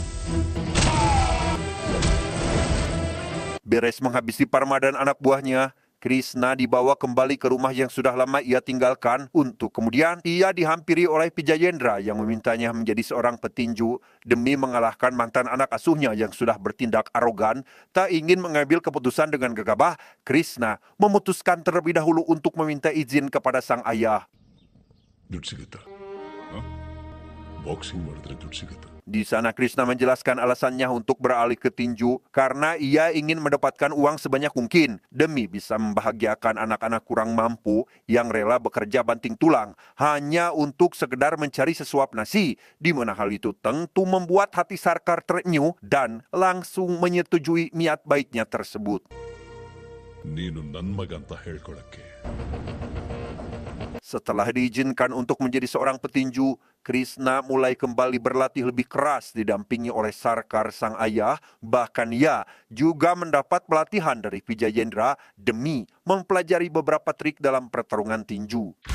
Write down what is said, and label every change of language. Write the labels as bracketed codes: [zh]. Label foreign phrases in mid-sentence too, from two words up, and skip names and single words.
[id] Beres menghabisi Parma dan anak buahnya, Krishna dibawa kembali ke rumah yang sudah lama ia tinggalkan untuk kemudian ia dihampiri oleh Vijayendra yang memintanya menjadi seorang petinju demi mengalahkan mantan anak asuhnya yang sudah bertindak arogan, tak ingin mengambil keputusan dengan gegabah. Krishna memutuskan terlebih dahulu untuk meminta izin kepada sang ayah. [kn] ದುಡ್ಡು ಸಿಗುತ್ತಾ ಬಾಕ್ಸಿಂಗ್ ಮಾಡಿದ್ರೆ ದುಡ್ಡು ಸಿಗುತ್ತಾ [id] Di sana Krishna menjelaskan alasannya untuk beralih ke tinju karena ia ingin mendapatkan uang sebanyak mungkin demi bisa membahagiakan anak-anak kurang mampu yang rela bekerja banting tulang hanya untuk sekedar mencari sesuap nasi, di mana hal itu tentu membuat hati Sarkar terenyuh dan langsung menyetujui niat baiknya tersebut. [kn] ನೀನು ನನ್ನ ಮಗ ಅಂತ ಹೇಳ್ಕೊಳಕ್ಕೆ [id] Setelah diizinkan untuk menjadi seorang petinju, Krishna mulai kembali berlatih lebih keras didampingi oleh Sarkar sang ayah. Bahkan ia juga mendapat pelatihan dari Vijayendra demi mempelajari beberapa trik dalam pertarungan tinju.